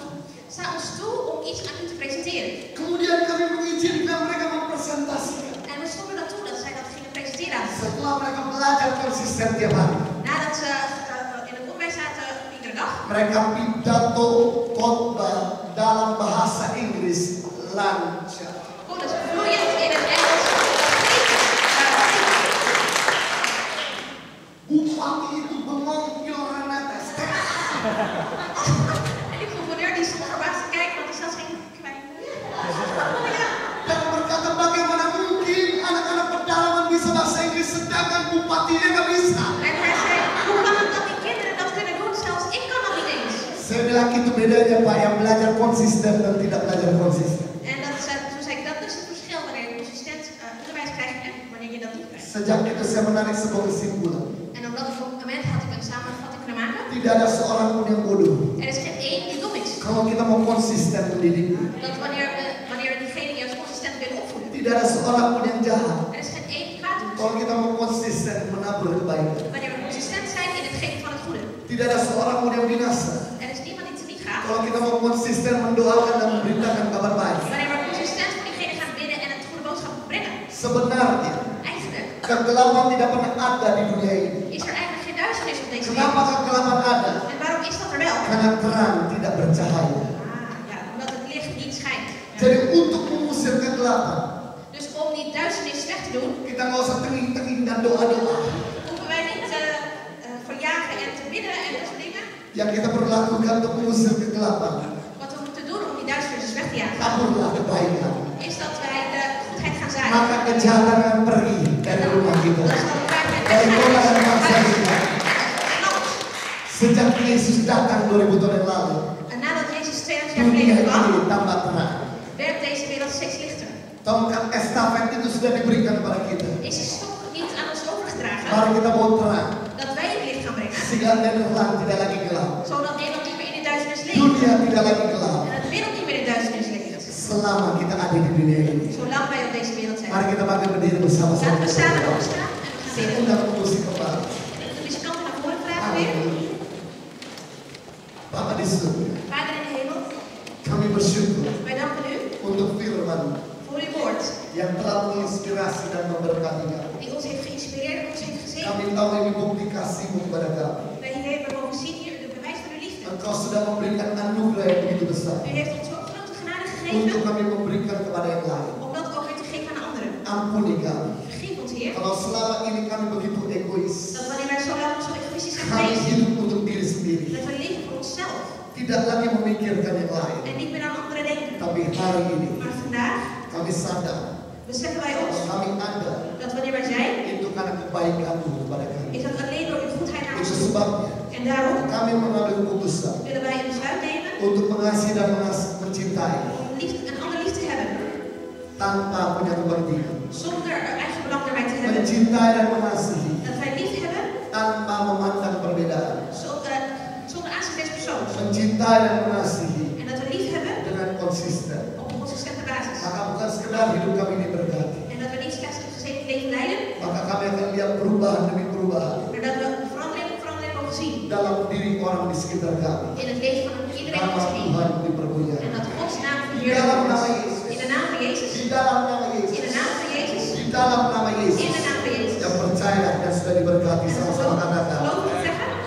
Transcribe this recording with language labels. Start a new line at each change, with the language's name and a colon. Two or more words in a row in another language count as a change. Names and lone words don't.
Dutch: Sta ons toe om iets aan u te presenteren.
Indonesian: Kemudian kami mengizinkan mereka mempresentasikan.
Dutch: En we stonden dat toe dat zij dat gingen presenteren aan ons.
Indonesian: Setelah mereka belajar konsisten tiap hari.
Dutch: Nadat ze in het onderwijs zaten iedere dag.
Indonesian: Mereka pidato khotbah dalam bahasa Inggris lancar.
Dutch: Konden ze vloeiend in het Engels
Indonesian: Bupati itu bengong di orang atas.
Dutch: En die gouverneur die stond verbaasd te kijken, want die zat geen klein.
Indonesian: Dan berkata bagaimana mungkin anak-anak pedalaman bisa bahasa Inggris sedangkan bupatinya nggak bisa.
Dutch: En hij zei, hoe kan het dat die kinderen dat kunnen doen? Zelfs ik kan dat niet eens.
Indonesian: Saya bilang itu bedanya Pak, yang belajar konsisten dan tidak belajar konsisten.
Dutch: En toen zei ik, dat is het verschil wanneer je consistent onderwijs krijgt en wanneer je dat niet krijgt.
Indonesian: Sejak itu saya menarik sebuah kesimpulan.
Dutch: En op dat moment had ik een samenvatting kunnen maken.
Indonesian: Tidak ada seorang pun yang bodoh.
Dutch: Er is geen één die dom is.
Indonesian: Kalau kita mau konsisten mendidik,
Dutch: Dat wanneer diegene juist consistent wil opvoeden.
Indonesian: tidak ada seorang pun yang jahat.
Dutch: Er is geen één die kwaad doet.
Indonesian: Kalau kita mau konsisten menabur kebaikan,
Dutch: Wanneer we consistent zijn in het geven van het goede.
Indonesian: tidak ada seorang pun yang binasa.
Dutch: Er is niemand die het niet gaat.
Indonesian: Kalau kita mau konsisten mendoakan dan memberitakan kabar baik,
Dutch: Wanneer we consistent voor diegene gaan bidden en het goede boodschap brengen.
Indonesian: sebenarnya
Dutch: Eigenlijk
Indonesian: kegelapan tidak pernah ada di dunia ini.
Dutch: is er eigenlijk geen duisternis op deze
Indonesian: Kenapa
Dutch: wereld.
Indonesian: kegelapan ada?
Dutch: En waarom is dat er wel?
Indonesian: Karena terang tidak bercahaya.
Dutch: Ja, omdat het licht niet schijnt.
Indonesian: Jadi untuk mengusir kegelapan,
Dutch: Dus om die duisternis weg te doen,
Indonesian: kita nggak usah tenging-tenging dan doa-doa.
Dutch: hoeven wij niet te verjagen en te bidden en dat soort dingen.
Indonesian: Yang kita perlu lakukan untuk mengusir kegelapan,
Dutch: Wat we moeten doen om die duisternis weg te jagen,
Indonesian: taburlah kebaikan.
Dutch: is dat wij de goedheid gaan zaaien.
Indonesian: Maka kejahatan akan pergi dari rumah kita,
Dutch: Dan zal de waarheid
Indonesian: dari kota dan
Dutch: weggaan.
Indonesian: bangsa kita. Sejak Yesus datang 2000 tahun yang lalu,
Dutch: En nadat Jezus 2000 jaar
Indonesian: dunia
Dutch: geleden kwam,
Indonesian: ini tambah terang.
Dutch: werd deze wereld steeds lichter.
Indonesian: Tongkat estafet itu sudah diberikan kepada kita.
Dutch: Is die stok niet aan ons overgedragen,
Indonesian: Mari kita bawa terang,
Dutch: dat wij het licht gaan brengen,
Indonesian: sehingga Nederland tidak lagi gelap,
Dutch: zodat Nederland niet meer in de duisternis leeft
Indonesian: dunia tidak lagi gelap.
Dutch: en de wereld niet meer in de duisternis leeft.
Indonesian: Selama kita ada di dunia ini,
Dutch: Zolang wij op deze wereld zijn.
Indonesian: mari kita bangkit berdiri bersama-sama.
Dutch: Laten we samen opstaan en we gaan
Indonesian: Saya
Dutch: bidden.
Indonesian: undang musik kembali.
Dutch: En de muzikanten naar voren vragen weer.
Indonesian: Bapa di surga,
Dutch: Vader in de hemel,
Indonesian: kami bersyukur
Dutch: wij danken u
Indonesian: untuk firman
Dutch: voor uw woord,
Indonesian: yang telah menginspirasi dan memberkati kami.
Dutch: die ons heeft geïnspireerd en ons heeft gezegend.
Indonesian: Kami tahu ini bukti kasih-Mu kepada kami.
Dutch: Wij hebben mogen zien hier de bewijs van uw liefde.
Indonesian: Engkau sudah memberikan anugerah yang begitu besar
Dutch: U heeft ons ook grote genade
Indonesian: untuk
Dutch: gegeven
Indonesian: kami memberikan kepada yang lain.
Dutch: om dat ook weer te geven aan anderen.
Indonesian: Ampuni kami.
Dutch: Vergeef ons, Heer,
Indonesian: Kalau selama ini kami begitu egois,
Dutch: dat wanneer wij zo lang zo egoïstisch zijn
Indonesian: kami
Dutch: geweest,
Indonesian: hidup untuk diri sendiri,
Dutch: dat we leven voor onszelf
Indonesian: tidak lagi memikirkan yang lain.
Dutch: en niet meer aan anderen denken.
Indonesian: Tapi hari ini
Dutch: Maar vandaag
Indonesian: kami sadar
Dutch: beseffen wij
Indonesian: kalau
Dutch: ons
Indonesian: kami ada
Dutch: dat wanneer wij zijn,
Indonesian: itu karena kebaikan-Mu kepada kami.
Dutch: is dat alleen door uw goedheid aan ons
Indonesian: Itu
Dutch: toe.
Indonesian: sebabnya
Dutch: En daarom
Indonesian: kami mengambil keputusan
Dutch: willen wij een besluit nemen
Indonesian: untuk mengasihi dan mencintai
Dutch: om een ander lief te hebben,
Indonesian: tanpa punya kepentingan,
Dutch: zonder er eigen belang erbij te hebben.
Indonesian: mencintai dan mengasihi
Dutch: Dat wij lief hebben
Indonesian: tanpa memandang perbedaan,
Dutch: zonder aanzien des persoons.
Indonesian: mencintai dan mengasihi
Dutch: En dat we lief hebben
Indonesian: dengan konsisten.
Dutch: op een consistente basis.
Indonesian: Maka bukan sekedar hidup kami diberkati,
Dutch: En dat we niet slechts een gezegend leven leiden,
Indonesian: maka kami akan lihat perubahan demi perubahan
Dutch: maar dat we verandering op verandering mogen zien
Indonesian: dalam diri orang di sekitar kami.
Dutch: in het leven van iedereen om
Indonesian: Nama
Dutch: ons heen.
Indonesian: Tuhan dipermuliakan.
Dutch: En dat Gods naam
Indonesian: Di
Dutch: verheerlijkt
Indonesian: dalam nama
Dutch: wordt.
Indonesian: Yesus.
Dutch: In de naam van Jezus.
Indonesian: Di dalam nama
Dutch: In de
Indonesian: Yesus.
Dutch: naam van Jezus.
Indonesian: Di dalam nama
Dutch: In
Indonesian: Yesus.
Dutch: de naam van Jezus.
Indonesian: Yang percaya dan sudah diberkati
Dutch: En
Indonesian: sama-sama katakan.
Dutch: geloof ik zeggen?